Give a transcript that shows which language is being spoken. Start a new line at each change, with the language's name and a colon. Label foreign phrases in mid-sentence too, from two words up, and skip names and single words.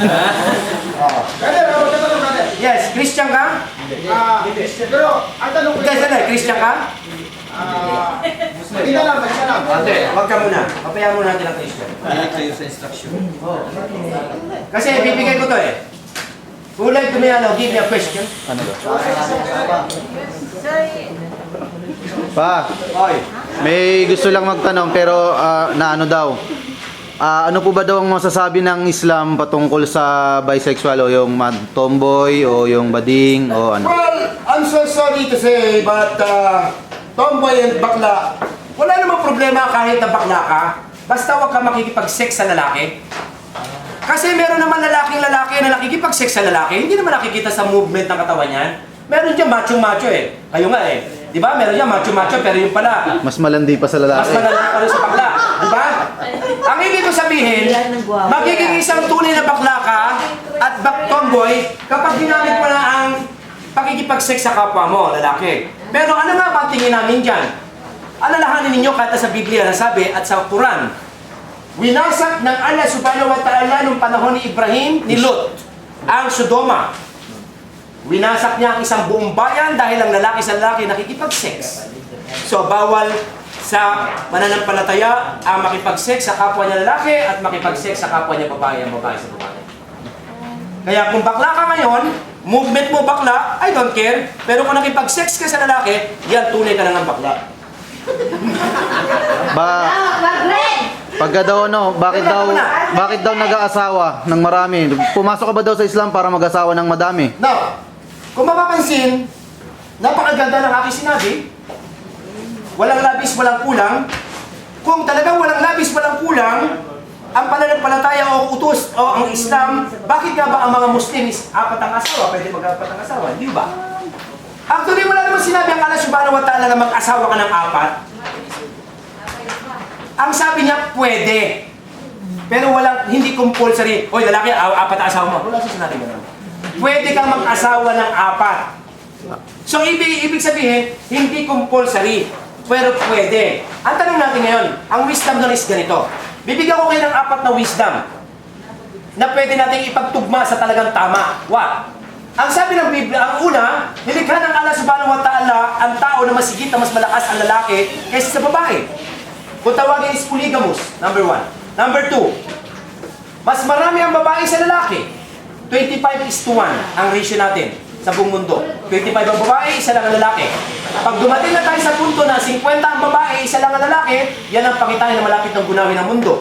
Filipino: Yes, Christian ka? Pero, ang tanong ko Christian ka? hindi na lang. Hindi, wag ka muna. Papayaan muna natin ang Christian. Sa instruction. Kasi bibigay ko to eh.
English: Who like to me, give me a question?
Filipino: Ano ba? Pa, Oy. may gusto lang magtanong pero na ano daw. Ano po ba daw ang masasabi ng Islam patungkol sa bisexual o yung tomboy o yung bading o ano?
English: Well, I'm so sorry to say, but tomboy and bakla,
Filipino: wala namang problema kahit na bakla ka. Basta wag ka makikipag-sex sa lalaki. Kasi meron naman lalaki na nakikipag-sex sa lalaki, hindi naman nakikita sa movement ng katawan niyan. Meron dyan macho-macho eh. Kayo nga eh. Di ba? Meron dyan macho-macho pero yung pala, Mas malandi pa sa mas lalaki. malala pa rin sa bakla. Di ba? Ang ibig ko sabihin, magiging isang tunay na bakla ka at tomboy kapag ginamit mo na ang pakikipag-sex sa kapwa mo, lalaki. Pero ano nga ba ang tingin namin dyan? Alalahanin ninyo kahit sa Biblia na sabi at sa Quran, winasak ng Allah
Arabic: سبحانه وتعالى
Filipino: nung panahon ni Ibrahim, ni Lot, ang Sodoma. Winasak niya ang isang buong bayan dahil ang lalaki sa lalaki nakikipag-sex. So, bawal sa mananampalataya ang makipag-sex sa kapwa niya lalaki at makipag-sex sa kapwa niya babae, ang babae sa babae. Kaya kung bakla ka ngayon, movement mo bakla,
English: I don't care.
Filipino: Pero kung nakipag-sex ka sa lalaki, yan tunay ka lang ang bakla. Pagka daw ano, bakit daw nag-aasawa ng marami? Pumasok ka ba daw sa Islam para mag-asawa ng madami? Now, kung mapapansin, napakaganda ng aking sinabi, walang labis, walang kulang. Kung talagang walang labis, walang kulang, ang pananampalataya o utos o ang Islam, bakit nga ba ang mga Muslim is 4 ang asawa? Pwede mag-4 ang asawa, di ba? Actually, wala naman sinabi ang Allah
Arabic: سبحانه وتعالى
Filipino: na mag-asawa ka ng 4. Ang sabi niya, pwede. Pero walang, hindi compulsory. Oy, lalaki, 4 na asawa mo. Wala siya sinabi mo. Pwede kang mag-asawa ng 4. So, ibig sabihin, hindi compulsory, pero pwede. Ang tanong natin ngayon, ang wisdom nun is ganito. Bibigyan ko kayo ng 4 na wisdom na pwede natin ipagtugma sa talagang tama. What? Ang sabi ng Biblia, ang una, nilikha ng Allah
Arabic: سبحانه وتعالى
Filipino: ang tao na masigit na mas malakas ang lalaki kaysa sa babae. Kung tawagin is polygamous, number 1. Number 2, mas marami ang babae sa lalaki. 25:1 ang ratio natin sa buong mundo. 25 ang babae, isa lang ang lalaki. Pag dumating na tayo sa punto na 50 ang babae, isa lang ang lalaki, yan ang pakitain na malapit ng gunawin ng mundo.